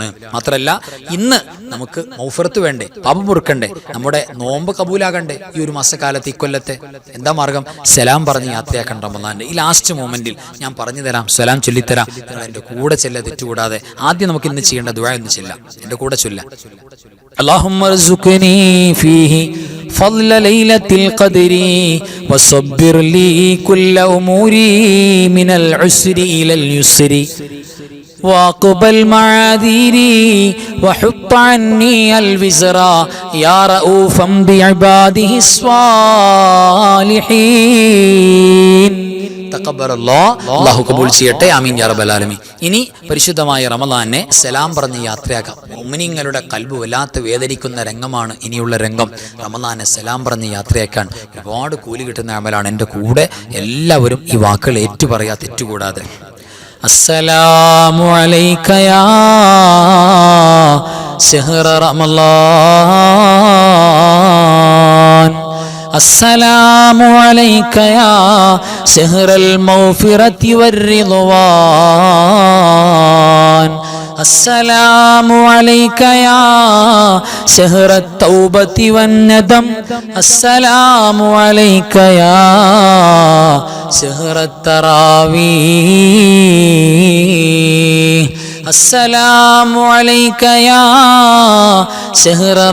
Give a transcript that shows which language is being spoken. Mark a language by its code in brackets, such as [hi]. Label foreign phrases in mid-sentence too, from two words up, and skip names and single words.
[ml] മാത്രമല്ല, ഇന്ന് നമുക്ക് മൗഫിറത്ത് വേണ്ടേ, പാപം പൊറുക്കണ്ടേ, നമ്മുടെ നോമ്പ് കബൂലാകണ്ടേ? ഈ ഒരു മാസക്കാലത്ത് ഇക്കൊല്ലത്തെ എന്താ മാർഗം? സലാം പറഞ്ഞ് യാത്രയാക്കണം. റമദാന്റെ ഈ [en] last momentil [ml] ഞാൻ പറഞ്ഞു തരാം, സലാം ചൊല്ലിത്തരാം. നിങ്ങൾ എൻ്റെ കൂടെ ചെല്ല, തെറ്റുകൂടാതെ. ആദ്യം നമുക്ക് ഇന്ന് ചെയ്യേണ്ട ദുആ ഒന്ന് ചെല്ലാം. എൻ്റെ കൂടെ ചൊല്ലാം. [ar] اللهم ارزقني فيه فضل ليلة القدر وصبر لي كل أموري من العسر إلى اليسر واقبل معاذيري وحط عني الوزر يا رؤوفا بعباده الصالحين. [ml] അല്ലാഹു കബൂൽ ചെയ്യട്ടെ. [ar] آمين يا رب العالمين. [ml] ഇനി പരിശുദ്ധമായ റമദാനെ സലാം പറഞ്ഞ് യാത്രയാക്കാം. മുഅ്മിനീങ്ങളുടെ കൽബ് വല്ലാത്ത വേദനിക്കുന്ന രംഗമാണ് ഇനിയുള്ള രംഗം. റമദാനെ സലാം പറഞ്ഞ് യാത്രയാക്കാൻ ഒരുപാട് കൂലി കിട്ടുന്ന അമലാണ്. എൻ്റെ കൂടെ എല്ലാവരും ഈ വാക്കുകൾ ഏറ്റുപറയാ, തെറ്റുകൂടാതെ. [ar] السلام عليك يا شهر رمضان, السلام عليك يا شهر المغفرة والرضوان، السلام عليك يا شهر التوبة والندم، السلام عليك يا شهر التراويح، السلام عليك يا شهر